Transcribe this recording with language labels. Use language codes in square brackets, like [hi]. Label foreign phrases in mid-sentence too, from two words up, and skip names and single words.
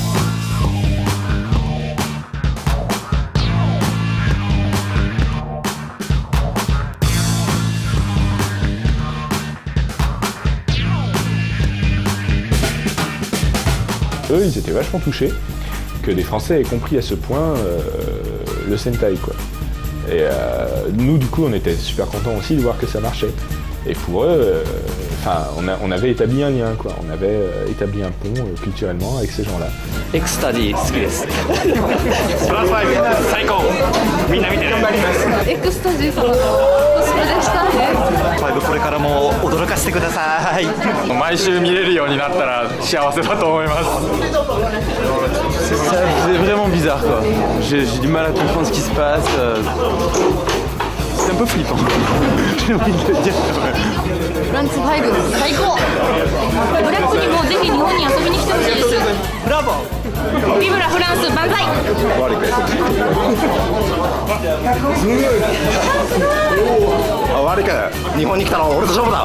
[fr] Eux, ils étaient vachement touchés que des Français aient compris à ce point le Sentai, quoi. Et nous, du coup, on était super contents aussi de voir que ça marchait. Et pour eux, on avait établi un lien, quoi. On avait établi un pont culturellement avec ces gens-là. [ja] Ecstasy, 好きです。プラス5最高。みんな見てね。エクスタジーさんのコスプレしたいね。 5これからも驚かせてください。毎週見れるようになったら幸せだと思います。 [fr] C'est vraiment bizarre, quoi. J'ai du mal à comprendre ce qui se passe. C'est un peu flippant. J'ai envie de le dire. [ja] フランス5最高。ブラックにもぜひ日本に遊びに来てほしいです。ブラボー。ビブラフランス万歳。悪いかよ。日本に来たら俺と勝負だ。